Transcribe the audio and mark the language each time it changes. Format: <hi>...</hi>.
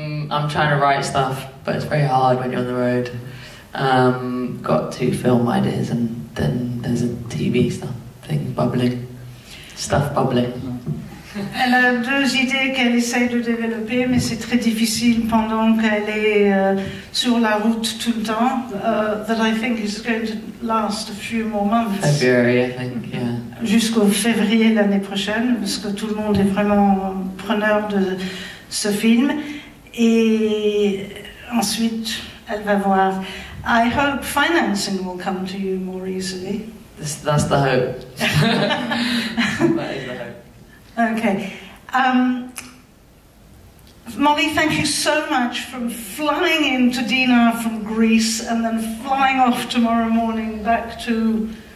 <en>I'm trying to write stuff, but it's very hard when you're on the road. Got 2 film ideas, and then there's a TV thing bubbling. Stuff bubbling.</en> <fr>Elle a 2 idées qu'elle essaye de développer, mais c'est très difficile pendant qu'elle est sur la route tout le temps.</fr> <en>That I think is going to last a few more months. February, I think, yeah.</en> <fr>Jusqu'au février l'année prochaine, parce que tout le monde est vraiment preneur de ce film. Et ensuite, elle va voir.</fr> <en>I hope financing will come to you more easily. That's the hope. That is the hope. Okay. Molly, thank you so much for flying into Dinard from Greece and then flying off tomorrow morning back to</en>